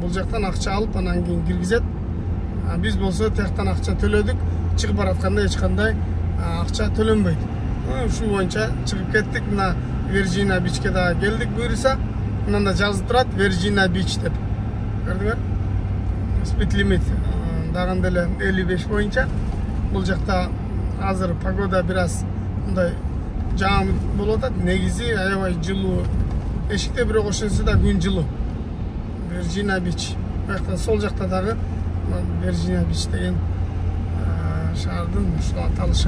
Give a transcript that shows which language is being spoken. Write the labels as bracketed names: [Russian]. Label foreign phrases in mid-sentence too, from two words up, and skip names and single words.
[Kyrgyz] Бул жактан акча алып, анан кийин киргизет. Биз болсо тияктан акча төлөдүк. Чыгып баратканда эч кандай акча төлөнбөйт. Ушул боюнча чыгып кеттик. Мына Virginia Beach'ке да келдик буюрса. Мында жазып турат Virginia Beach деп. Көрдүңөр? [English] Speed limit [Kyrgyz] дагында эле 55 боюнча. Бул жакта азыр погода бир аз мындай жаам болуп атат. Негизи аябай жылуу. Эшикте бирок ошонсо да күн жылуу. Virginia Beach. Бактан сол жакта дагы Virginia Beach деген шаардын ушул аталышы.